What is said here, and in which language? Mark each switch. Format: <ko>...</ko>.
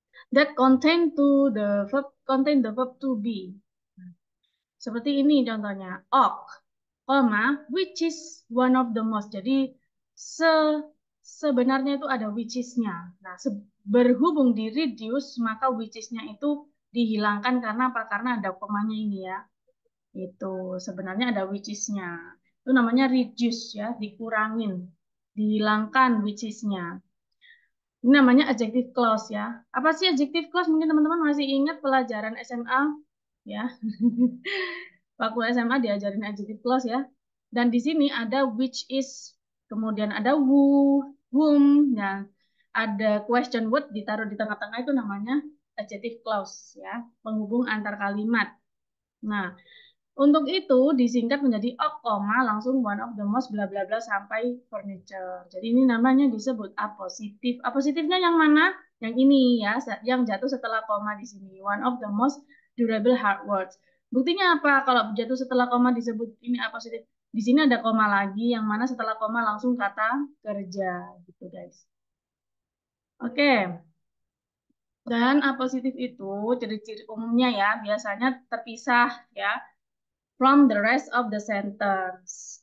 <en>That contain the verb to be.</en> <id>Seperti ini contohnya.</id> <en>Ok, koma, which is one of the most.</en> <id>Jadi se sebenarnya itu ada which is-nya. Nah, berhubung di reduce, maka which is-nya itu dihilangkan karena apa? Karena ada komanya ini ya. Itu sebenarnya ada which is-nya. Itu namanya reduce ya, dikurangin, dihilangkan which is-nya. Ini namanya adjective clause ya. Apa sih adjective clause? Mungkin teman-teman masih ingat pelajaran SMA ya. Waktu SMA diajarin adjective clause ya. Dan di sini ada which is, kemudian ada who, whom, dan ada question word ditaruh di tengah-tengah itu namanya adjective clause ya, penghubung antar kalimat. Nah, untuk itu disingkat menjadi ok, koma, langsung</id> <en>one of the most bla bla</en> <id>bla sampai furniture. Jadi ini namanya disebut apositif. Apositifnya yang mana? Yang ini ya, yang jatuh setelah koma di sini.</id> <en>One of the most durable hard words.</en> <id>Buktinya apa? Kalau jatuh setelah koma disebut ini apositif. Di sini ada koma lagi, yang mana setelah koma langsung kata kerja, gitu guys. Oke. Dan apositif itu ciri-ciri umumnya ya, biasanya terpisah ya</id> <en>from the rest of the sentence.</en>